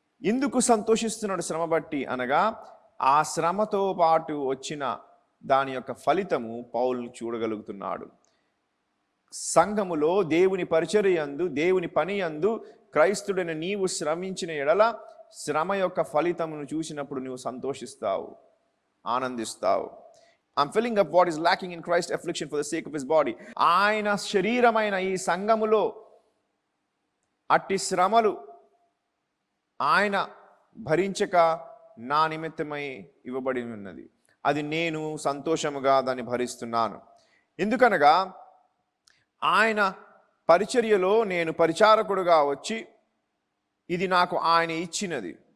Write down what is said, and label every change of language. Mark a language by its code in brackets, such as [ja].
[te] ఎందుకు సంతోషిస్తున్నాడు శ్రమ బట్టి అనగా, ఆ శ్రమతో పాటు వచ్చిన దాని యొక్క ఫలితము పౌలు చూడగలుగుతున్నాడు. సంఘములో దేవుని పరిచర్యందు, దేవుని పని యందు క్రైస్తుడైన నీవు శ్రమించిన ఎడల శ్రమ యొక్క ఫలితమును చూసినప్పుడు నువ్వు సంతోషిస్తావు, ఆనందిస్తావు. [en] I'm filling up what is lacking in Christ's affliction for the sake of his body. [te] ఆయన శరీరమైన ఈ సంఘములో అట్టి శ్రమలు ఆయన భరించక నా నిమిత్తమై ఇవ్వబడి ఉన్నది. అది నేను సంతోషముగా దాన్ని భరిస్తున్నాను. ఎందుకనగా ఆయన పరిచర్యలో నేను పరిచారకుడుగా వచ్చి ఇది నాకు ఆయన ఇచ్చినది.